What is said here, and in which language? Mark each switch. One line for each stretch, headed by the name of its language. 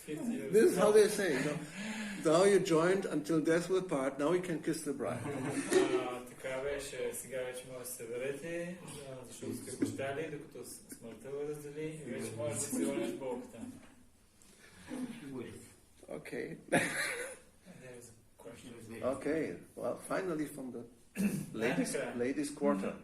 English: This is how they say, Now you joined until death will part, now we can kiss the bride.
Bulgarian: Така беше, сега вече може да се съберете, защото сте обещали, докато смъртта го раздели и вече може да си лъниш Богата.
English: Okay. Okay, well, finally from the ladies' quarter.